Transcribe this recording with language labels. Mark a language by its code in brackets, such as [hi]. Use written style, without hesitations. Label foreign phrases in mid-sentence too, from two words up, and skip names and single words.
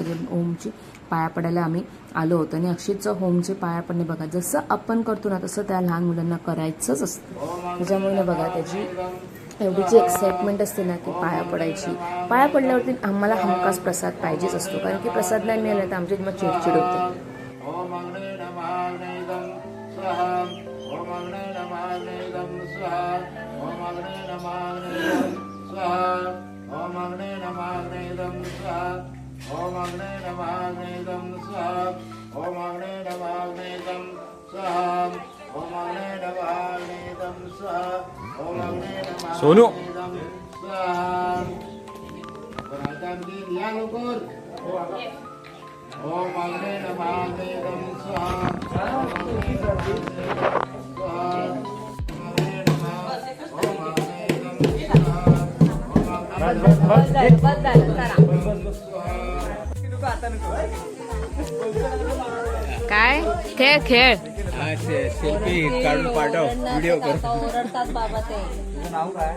[mr] ते होमची पाया पडायला आम्ही आलो होतो. आणि अक्षितचं होमचे पाया पडणे बघा, जसं आपण करतो ना तसं त्या लहान मुलांना करायचंच असतं. त्याच्यामुळे ना बघा त्याची एवढी जी एक्साइटमेंट असते ना की पाया पडायची. पाया पडल्यावरती आम्हाला हमखास प्रसाद पाहिजेच असतो, कारण की प्रसाद नाही मिळाला तर आमची मग चिडचिड होते. [sa] ओम अग्ने नमाग्नेदं स्वाहा ओम अग्ने नमाग्नेदं स्वाहा ओम अग्ने नमाग्नेदं स्वाहा ओम अग्ने नमाग्नेदं स्वाहा ओम अग्ने नमाग्नेदं स्वाहा ओम अग्ने नमाग्नेदं स्वाहा ओम अग्ने नमाग्नेदं स्वाहा ओम अग्ने नमाग्नेदं स्वाहा वरदान की या लोकल ओम अग्ने नमाग्नेदं स्वाहा ओम अग्ने नमाग्नेदं स्वाहा ओम अग्ने नमाग्नेदं [mr] काय खेळ खेळ सेल्फी काढून पाठव, व्हिडिओ कर. नाव काय?